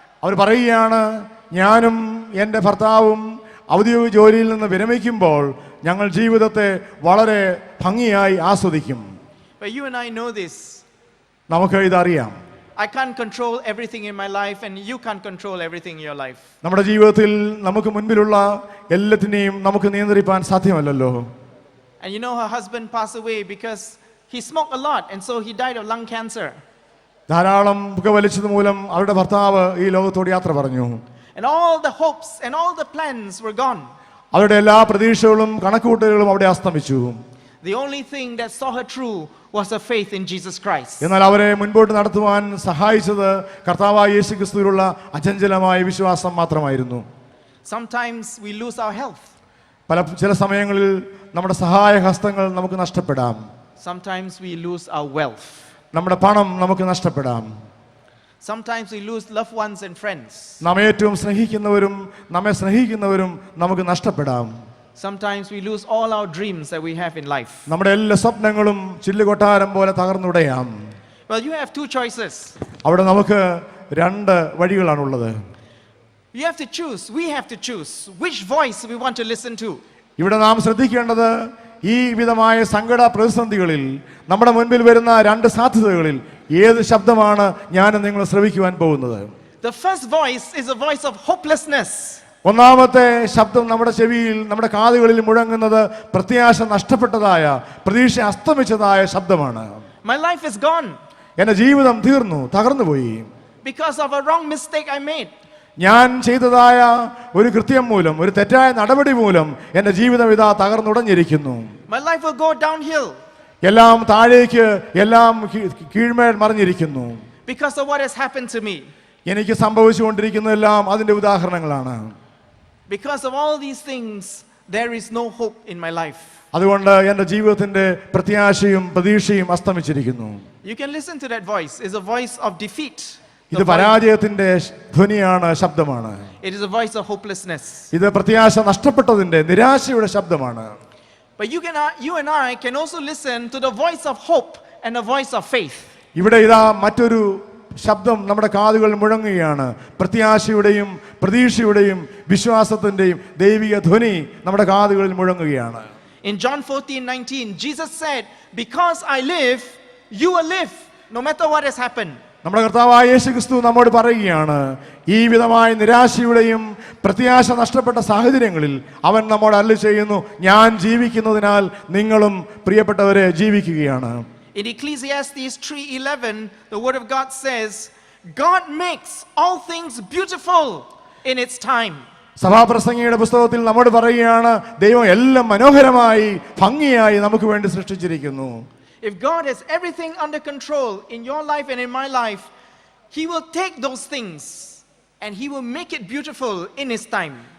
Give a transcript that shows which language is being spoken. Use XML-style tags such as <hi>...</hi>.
<ml>അവർ പറയുകയാണ്, ഞാനും എൻ്റെ ഭർത്താവും ഔദ്യോഗിക ജോലിയിൽ നിന്ന് വിരമിക്കുമ്പോൾ ഞങ്ങൾ ജീവിതത്തെ വളരെ ഭംഗിയായി ആസ്വദിക്കും.</ml> <en>But you and I know this.</en> <ml>നമുക്ക് ഇതറിയാം.</ml> <en>I can't control everything in my life and you can't control everything in your life.</en> <ml>നമ്മുടെ ജീവിതത്തിൽ നമുക്ക് മുൻപിലുള്ള എല്ലാത്തിനെയും നമുക്ക് നിയന്ത്രിക്കാൻ സാധ്യമല്ലല്ലോ.</ml> <en>And you know, her husband passed away because he smoked a lot and so he died of lung cancer.</en> <ml>ധാരാളം പുകവലിച്ചത് മൂലം അവരുടെ ഭർത്താവ് ഈ ലോകത്തോട് യാത്ര പറഞ്ഞു.</ml> <en>And all the hopes and all the plans were gone.</en> <ml>അവരുടെ എല്ലാ പ്രതീക്ഷകളും കണക്കുകൂട്ടലുകളും അവിടെ അസ്തമിച്ചു.</ml> <en>The only thing that saw her through was her faith in Jesus Christ.</en> <ml>എന്നാൽ അവരെ മുൻപോട്ട് നടത്തുവാൻ സഹായിച്ചത് കർത്താവായ യേശു ക്രിസ്തുവിലുള്ള അചഞ്ചലമായ വിശ്വാസം മാത്രമായിരുന്നു.</ml> <en>Sometimes we lose our health.</en> <ml>ചില സമയങ്ങളിൽ നമ്മുടെ സഹായ ഹസ്തങ്ങൾ നമുക്ക് നഷ്ടപ്പെടാം.</ml> <en>Sometimes we lose our wealth.</en> <ml>നമ്മുടെ പണം നമുക്ക് നഷ്ടപ്പെടാം.</ml> <en>Sometimes we lose loved ones and friends.</en> <ml>നാം ഏറ്റവും സ്നേഹിക്കുന്നവരും നമ്മെ സ്നേഹിക്കുന്നവരും നമുക്ക് നഷ്ടപ്പെടാം.</ml> <en>Sometimes we lose all our dreams that we have in life.</en> <ml>നമ്മുടെ എല്ലാ സ്വപ്നങ്ങളും ചില്ലുകൊട്ടാരം പോലെ തകർന്നുടയാം.</ml> <en>Well, you have two choices.</en> <ml>അവിടെ നമുക്ക് 2 വഴികളാണുള്ളത്.</ml> <en>You have to choose. We have to choose which voice we want to listen to.</en> <ml>ഇവിടെ നാം ശ്രദ്ധിക്കേണ്ടത് ഈ വിധമായ സങ്കട പ്രതിസന്ധികളിൽ നമ്മുടെ മുൻപിൽ വരുന്ന 2 സാധ്യതകളിൽ ഏത് ശബ്ദമാണ് ഞാൻ നിങ്ങൾ ശ്രവിക്കുവാൻ പോകുന്നത്.</ml> <en>The first voice is a voice of hopelessness.</en> <ml>ഒന്നാമത്തെ ശബ്ദം നമ്മുടെ ചെവിയിൽ, നമ്മുടെ കാതുകളിൽ മുഴങ്ങുന്നത് പ്രത്യാശ നഷ്ടപ്പെട്ടതായ, പ്രതീക്ഷ അസ്തമിച്ചതായ ശബ്ദമാണ്.</ml> <en>My life is gone.</en> <ml>എൻ്റെ ജീവിതം തീർന്നു, തകർന്നുപോയി.</ml> <en>because of a wrong mistake I made.</en> <ml>ഞാൻ ചെയ്തതായ ഒരു കൃത്യം മൂലം, ഒരു തെറ്റായ നടപടി മൂലം എൻ്റെ ജീവിതം ഇതാ തകർന്നുടഞ്ഞിരിക്കുന്നു.</ml> <en>My life will go downhill</en> <ml>എല്ലാം താഴേക്ക്, എല്ലാം കീഴ്മേൽ മറിഞ്ഞിരിക്കുന്നു.</ml> <en>because of what has happened to me.</en> <ml>എനിക്ക് സംഭവിച്ചുകൊണ്ടിരിക്കുന്നതെല്ലാം അതിൻ്റെ ഉദാഹരണങ്ങളാണ്.</ml> <en>Because of all these things, there is no hope in my life.</en> <ml>അതുകൊണ്ട് എൻ്റെ ജീവിതത്തിന്റെ പ്രത്യാശയും പ്രതീക്ഷയും അസ്തമിച്ചിരിക്കുന്നു.</ml> <en>You can listen to that voice. It's a voice of defeat.</en> <ml>ഇത് പരാജയത്തിന്റെ ധ്വനിയാണ്, ശബ്ദമാണ്.</ml> <en>It is a voice of hopelessness.</en> <ml>ഇത് പ്രത്യാശ നഷ്ടപ്പെട്ടതിന്റെ, നിരാശയുടെ ശബ്ദമാണ്.</ml> <en>But you and I can also listen to the voice of hope and a voice of faith.</en> <ml>ഇവിടെ ഇതാ മറ്റൊരു ശബ്ദം നമ്മുടെ കാതുകൾ മുഴങ്ങുകയാണ്. പ്രത്യാശയുടെയും പ്രതീക്ഷയുടെയും വിശ്വാസത്തിന്റെയും ദൈവിക ധ്വനി നമ്മുടെ കാതുകളിൽ മുഴങ്ങുകയാണ്.</ml> <en>In John 14:19, Jesus said, "Because I live, you will live, no matter what has happened."</en> <ml>നമ്മുടെ കർത്താവായ യേശുക്രിസ്തു നമ്മോട് പറയുകയാണ്, ഈ വിധമായ നിരാശയുടെയും പ്രത്യാശ നഷ്ടപ്പെട്ട സാഹചര്യങ്ങളിൽ അവൻ നമ്മോട് അരുളി ചെയ്യുന്നു, ഞാൻ ജീവിക്കുന്നതിനാൽ നിങ്ങളും പ്രിയപ്പെട്ടവരെ ജീവിക്കുകയാണ്.</ml> <en>In Ecclesiastes 3:11, the word of God says, God makes all things beautiful in its time.</en> <ml>സഭാപ്രസംഗിയുടെ പുസ്തകത്തിൽ നമ്മോട് പറയുകയാണ്, ദൈവം എല്ലാം മനോഹരമായി ഭംഗിയായി നമുക്ക് വേണ്ടി സൃഷ്ടിച്ചിരിക്കുന്നു.</ml> <en>If God has everything under control in your life and in my life, He will take those things and He will make it beautiful in His time.</en>